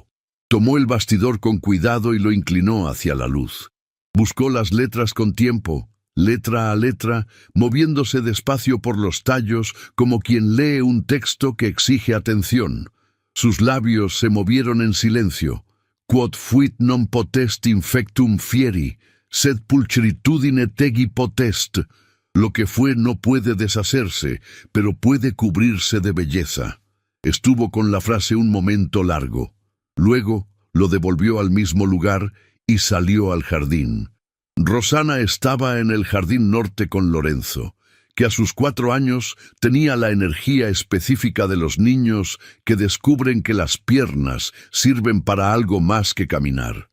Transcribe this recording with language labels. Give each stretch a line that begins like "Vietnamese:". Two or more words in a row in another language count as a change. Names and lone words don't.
Spanish: Tomó el bastidor con cuidado y lo inclinó hacia la luz. Buscó las letras con tiempo, letra a letra, moviéndose despacio por los tallos como quien lee un texto que exige atención. Sus labios se movieron en silencio.
Latin: Quod fuit non potest infectum fieri, sed pulchritudine tegi potest.
Spanish: Lo que fue no puede deshacerse, pero puede cubrirse de belleza. Estuvo con la frase un momento largo. Luego lo devolvió al mismo lugar y salió al jardín. Rosana estaba en el jardín norte con Lorenzo, que a sus 4 años tenía la energía específica de los niños que descubren que las piernas sirven para algo más que caminar.